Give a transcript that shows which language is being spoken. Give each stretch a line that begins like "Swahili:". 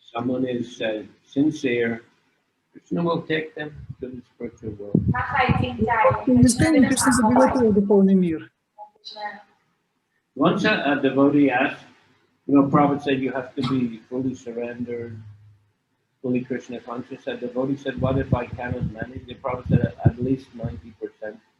English: Someone is sincere, Krishna will take them to the spiritual world.
Russian: Искренне Кришна заберет его в духовный мир.
English: Once a devotee asked, Prabhupada said you have to be fully surrendered, fully Krishna conscious. A devotee said, what if I cannot manage? The Prabhupada said at least 90%.